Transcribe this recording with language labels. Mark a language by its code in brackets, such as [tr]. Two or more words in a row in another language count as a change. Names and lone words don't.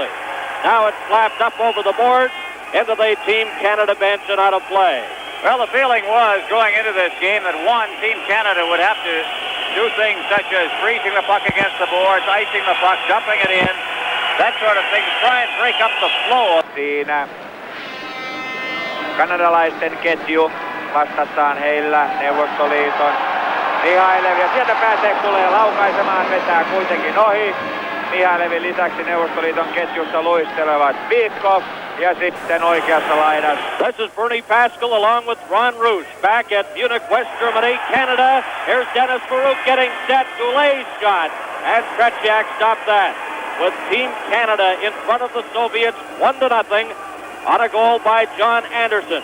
[en] Now it's slapped up over the boards into the Team Canada bench and out of play. Well, the feeling was going into this game that Team Canada would have to do things such as freezing the puck against the boards, icing the puck, dumping it in, that sort of thing, to try and break up the flow. [fi] Siinä kanadalaisten ketju vastassaan heillä Neuvostoliiton Mihailev, ja sieltä pääsee tulee laukaisemaan, vetää kuitenkin ohi. Mihailevin lisäksi Neuvostoliiton ketjussa luistelevat Vitkov ja sitten oikeassa laidassa. [en] This is Bernie Pascal along with Ron Rouge back at Munich, West Germany, Canada. Here's Dennis Baruch getting set. Goulet's shot, and Tretiak stopped that. With Team Canada in front of the Soviets 1-0 on a goal by John Anderson.